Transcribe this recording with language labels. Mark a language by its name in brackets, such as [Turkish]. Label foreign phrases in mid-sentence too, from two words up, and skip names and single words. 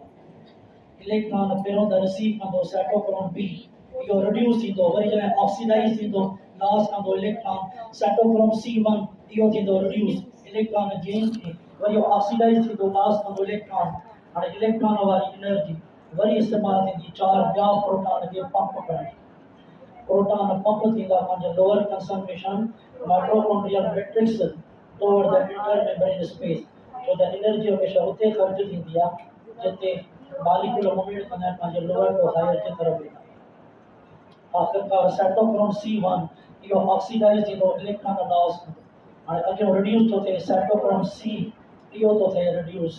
[Sindhi] आहे इलेक्ट्रॉन पहिरों त रिसीव कंदो साइटोक्रोम B इहो रिड्यूस थींदो वरी जॾहिं ऑक्सीडाइज थींदो लॉस कंदो इलेक्ट्रॉन साइटोक्रोम C1 इहो थींदो रिड्यूस [English] electron gain [Sindhi] थिए वरी ऑक्सीडाइज थींदो लॉस कंदो इलेक्ट्रॉन हाणे इलेक्ट्रॉन वारी एनर्जी वरी इस्तेमालु थींदी 4 ॿिया प्रोटॉन खे पंप करण [English] proton pump [Sindhi] थींदा पंहिंजे [English] lower concentration mitochondrial matrix toward the intermembrane space [Sindhi] छो त एनर्जी हमेशह उते ख़र्च थींदी आहे जिते [English] molecule movement [Sindhi] कंदा आहिनि पंहिंजे [English] lower to higher [Sindhi] जे तरफ़ वेंदा आखिरकार साइटोक्रोम C1 इहो ऑक्सीडाइज थींदो [English] electron loss [Sindhi] हाणे अॻियों रिड्यूस थो थिए साइटोक्रोम C इहो थो थिए रिड्यूस